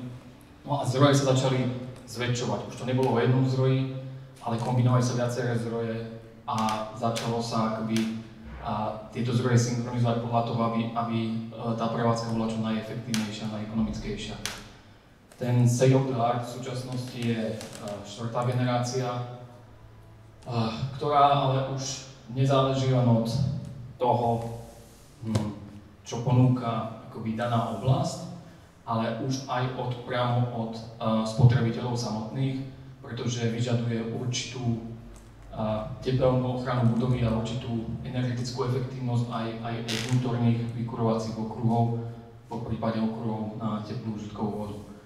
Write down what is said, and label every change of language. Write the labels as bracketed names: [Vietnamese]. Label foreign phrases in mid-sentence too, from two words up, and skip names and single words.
[Slovak] No a zdroje sa začali zväčšovať. Už to nebolo o jednom zdroji, ale kombinovali sa viaceré zdroje a začalo sa akoby tieto zdroje synchronizovať podľa toho, aby tá prevádzka bola čo najefektívnejšia, najekonomickejšia. Ten [English] state of the art [Slovak] v súčasnosti je 4. generácia, ktorá ale už nezáleží len od toho, čo ponúka akoby daná oblasť, ale už aj priamo od spotrebiteľov samotných, pretože vyžaduje určitú tepelnú ochranu budovy a určitú energetickú efektívnosť aj vnútorných vykurovacích okruhov, po prípade okruhov na teplú užitkovú vodu.